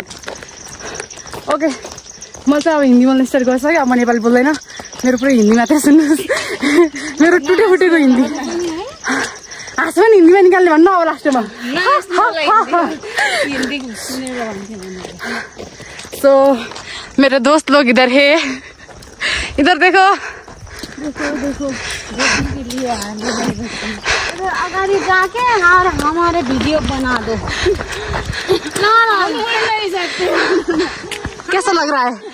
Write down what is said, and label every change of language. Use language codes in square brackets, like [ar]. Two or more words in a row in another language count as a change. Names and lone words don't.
[ne] ओके, म चाहिँ अब हिन्दी बोल्न स्टार्ट गरिसकेँ। अब म नेपाली बोल्दैन, मेरो पुरै हिन्दी मात्रै सुन्नुहोस्। मेरो टुटे फुटेको हिन्दी। हाँस पनि हिन्दीमा निकाल्ने भन्नु अब लास्टमा। [hi] सो मेरे दोस्त लोग इधर है, इधर देखो। अगाडि जाके और हमारे वीडियो बना दो। ना नहीं सकते। कैसा लग रहा है?